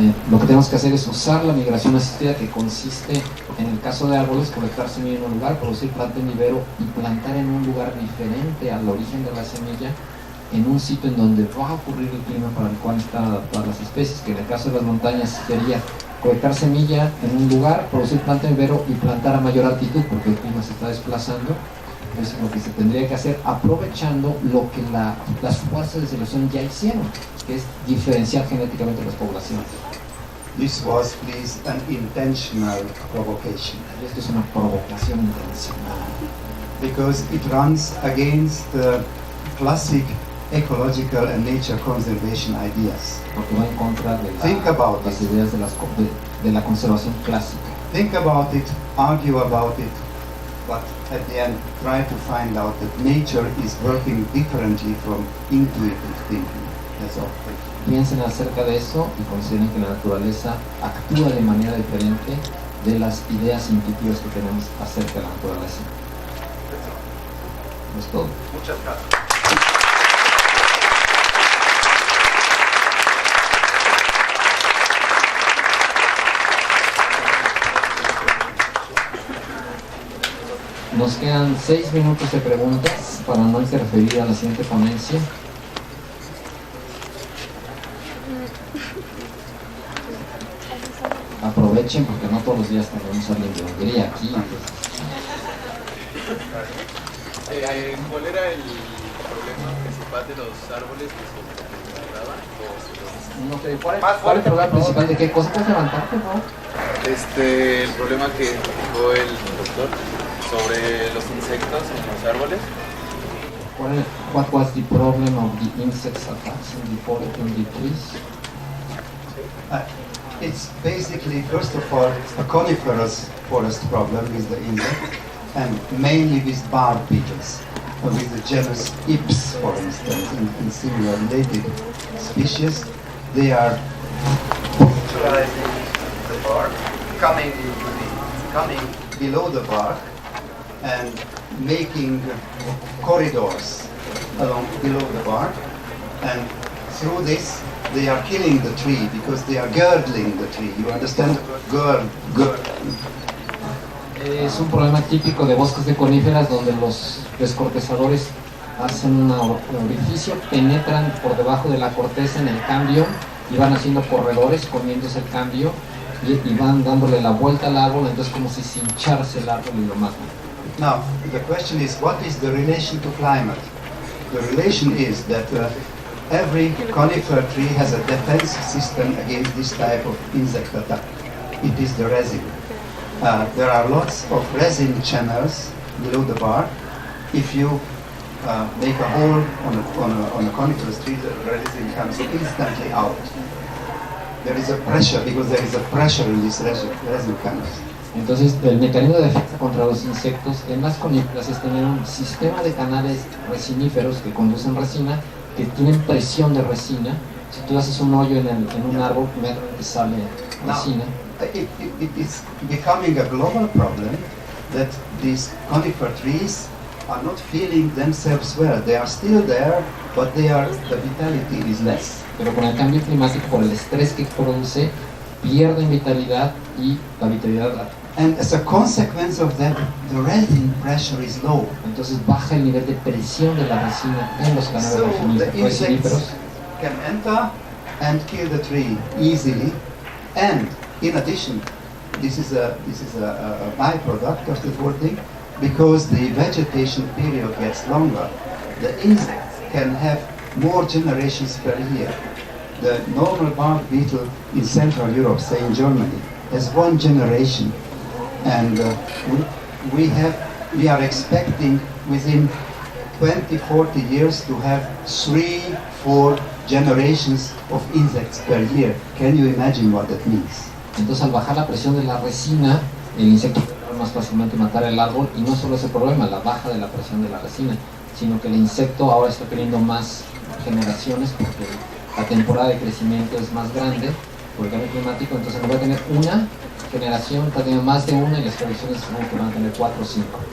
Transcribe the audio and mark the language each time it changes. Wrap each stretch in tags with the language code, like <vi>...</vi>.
<es>Lo que tenemos que hacer es usar la migración asistida, que consiste, en el caso de árboles, colectar semilla en un lugar, producir planta en vivero y plantar en un lugar diferente al origen de la semilla, en un sitio en donde va a ocurrir el clima para el cual están adaptadas las especies, que en el caso de las montañas sería colectar semilla en un lugar, producir planta en vivero y plantar a mayor altitud porque el clima se está desplazando. Es lo que se tendría que hacer aprovechando lo que las fuerzas de selección ya hicieron, que es diferenciar genéticamente las poblaciones.</es> <en>This was, please, an intentional provocation.</en> <es>Y esto es una provocación intencional.</es> <en>Because it runs against the classic ecological and nature conservation ideas.</en> <es>Porque va en contra de las ideas de la conservación clásica.</es> <en>Think about it, argue about it, but at the end try to find out that nature is working differently from intuitive thinking. That's all.</en> <es>Piensen acerca de eso y consideren que la naturaleza actúa de manera diferente de las ideas intuitivas que tenemos acerca de la naturaleza. Es todo. Muchas gracias. Nos quedan 6 minutos de preguntas para no interferir a la siguiente ponencia. Aprovechen porque no todos los días tenemos a alguien de Hungría aquí. ¿Cuál era el problema principal de los árboles que se degradaban? No sé, ¿cuál es el problema principal de qué cosa? ¿Puedes levantarte, no? El problema que dijo el doctor sobre los insectos en los árboles.</es> <en>What was the problem of the insects attacks in the trees? It's basically, first of all, a coniferous forest problem with the insect, and mainly with bark beetles. with the genus Ips, for instance, and similar related species. They are puncturizing the bark, coming below the bark, and making corridors along below the bark, and through this they are killing the tree because they are girdling the tree. You understand? Girdling.</en> <es>Es un problema típico de bosques de coníferas donde los descortezadores hacen un orificio, penetran por debajo de la corteza en el cambio y van haciendo corredores, comiéndose el cambio y van dándole la vuelta al árbol, entonces como si se hincharse el árbol y lo matan.</es> <en>Now, the question is, what is the relation to climate? The relation is that every conifer tree has a defense system against this type of insect attack. It is the resin. There are lots of resin channels below the bark. If you make a hole on a coniferous tree, the resin comes instantly out. There is a pressure, because there is a pressure in these resin canals.</en> <es>Entonces, el mecanismo de defensa contra los insectos en las coníferas es tener un sistema de canales resiníferos que conducen resina, que tienen presión de resina. Si tú haces un hoyo en un árbol, inmediatamente sale resina.</es> <en>It is becoming a global problem that these conifer trees are not feeling themselves well. They are still there, but the vitality is less.</en> <es>Pero con el cambio climático, por el estrés que produce, pierden vitalidad y la vitalidad.</es> <en>And as a consequence of that, the resin pressure is low.</en> <es>Entonces baja el nivel de presión de la resina en los canales</es> <en>So the</en> <es>resiníferos.</es> <en>insects can enter and kill the tree easily. And in addition, this is a byproduct of the whole thing, because the vegetation period gets longer. The insects can have more generations per year. The normal bark beetle in Central Europe, say in Germany, has one generation, and we are expecting within 20-40 years to have 3-4 generations of insects per year. Can you imagine what that means?</en> <es>Entonces, al bajar la presión de la resina, el insecto puede más fácilmente matar el árbol, y no solo ese problema, la baja de la presión de la resina, sino que el insecto ahora está teniendo más generaciones porque la temporada de crecimiento es más grande por el cambio climático. Entonces no va a tener una generación, va a tener más de una, y las predicciones son que van a tener 4 o 5.</es>